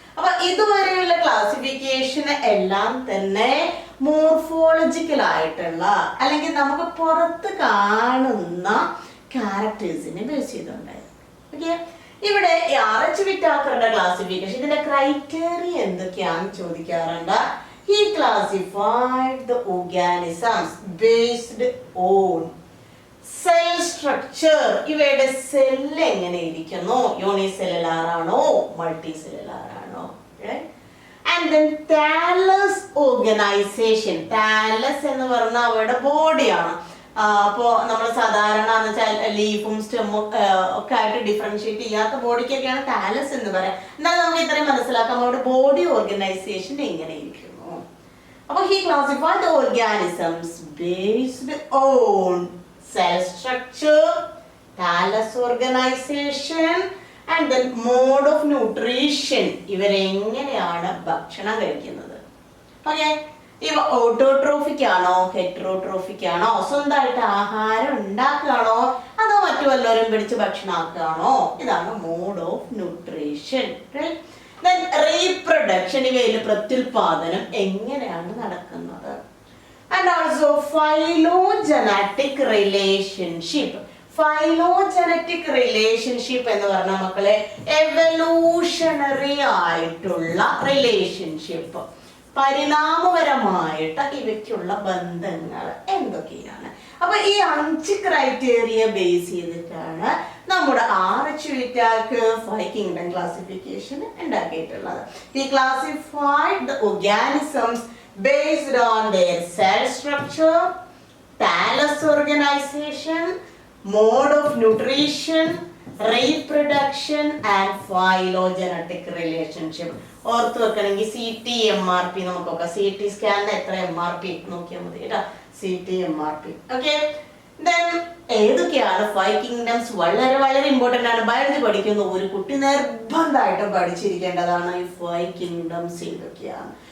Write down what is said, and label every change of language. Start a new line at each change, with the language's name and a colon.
Malayalam: അപ്പൊ ഇതുവരെയുള്ള ക്ലാസിഫിക്കേഷൻ എല്ലാം തന്നെ മോർഫോളജിക്കൽ ആയിട്ടുള്ള അല്ലെങ്കിൽ നമുക്ക് പുറത്ത് കാണുന്ന ക്യാരക്ടേഴ്സിനെ ബേസ് ചെയ്തുണ്ടായിരുന്നു. ഓക്കെ, ഇവിടെ RH വിറ്റാക്കറുടെ ക്ലാസിഫിക്കേഷൻ ഇതിന്റെ ക്രൈറ്റീരിയ എന്തൊക്കെയാണെന്ന് ചോദിക്കാറുണ്ട്.
English: He classified the organisms based on
Malayalam: cell structure, ഇവയുടെ സെല്ല് എങ്ങനെ ഇരിക്കുന്നു, യൂണിസെല്ലുലാർ ആണോ മൾട്ടി സെല്ലുലാർ ആണോ. And then Thales organisation, Thales എന്ന് പറഞ്ഞാൽ അവരുടെ ബോഡിയാണ്. അപ്പോൾ നമ്മൾ സാധാരണ എന്ന് വെച്ചാൽ ലീഫും സ്റ്റെമ്മും ഒക്കെ ആയിട്ട് ഡിഫറൻഷിയേറ്റ് ചെയ്യാത്ത ബോഡിക്കൊക്കെയാണ് താലസ് എന്ന് പറയാം. എന്നാൽ നമുക്ക് ഇത്രയും മനസ്സിലാക്കാം അവരുടെ ബോഡി ഓർഗനൈസേഷൻ എങ്ങനെ ഇരിക്കുന്നു.
English: അപ്പോൾ he classified the organisms based on cell structure, thallus organization and then mode of nutrition.
Malayalam: ഇവരെങ്ങനെയാണ് ഭക്ഷണം കഴിക്കുന്നത്. ഓക്കെ, ഇവ ഓട്ടോട്രോഫിക് ആണോ ഹെറ്ററോട്രോഫിക് ആണോ, സ്വന്തമായിട്ട് ആഹാരം ഉണ്ടാക്കുകയാണോ അതോ മറ്റു വല്ലവരും പിടിച്ച് ഭക്ഷണമാക്കുകയാണോ, ഇതാണ് മോഡ് ഓഫ് ന്യൂട്രീഷൻ. റീപ്രൊഡക്ഷൻ, ഇവയിൽ പ്രത്യുൽപാദനം എങ്ങനെയാണ് നടക്കുന്നത്. And also phylogenetic relationship. Phylogenetic relationship എന്ന് പറഞ്ഞാൽ മക്കളെ എവല്യൂഷണറി ആയിട്ടുള്ള റിലേഷൻഷിപ്പ്, പരിണാമപരമായിട്ട് ഇവയ്ക്കുള്ള ബന്ധങ്ങൾ എന്തൊക്കെയാണ്. അപ്പൊ ഈ 5 ക്രൈറ്റീരിയ ബേസ് ചെയ്തിട്ടാണ് നമ്മുടെ ആർഎച്ച് 5 കിങ്ഡം ക്ലാസിഫിക്കേഷൻ ഉണ്ടാക്കിയിട്ടുള്ളത്.
English: He classified the organisms based on their cell structure, thallus organization, mode of nutrition, reproduction and phylogenetic relationship.
Malayalam: ഓർത്ത് വെക്കണമെങ്കിൽ CT-MRP നമുക്കൊക്കെ CT സ്കാനിന് എത്ര MRP നോക്കിയാൽ മതി കേട്ടോ, CT-MRP. ഓക്കെ, ദെൻ ഏതൊക്കെയാണ് 5 കിങ്ഡംസ്, വളരെ വളരെ ഇമ്പോർട്ടൻ്റ് ആണ്. ബയോളജി പഠിക്കുന്ന ഒരു കുട്ടി നിർബന്ധമായിട്ടും പഠിച്ചിരിക്കേണ്ടതാണ് ഈ 5 കിങ്ഡംസ് ഏതൊക്കെയാണ്.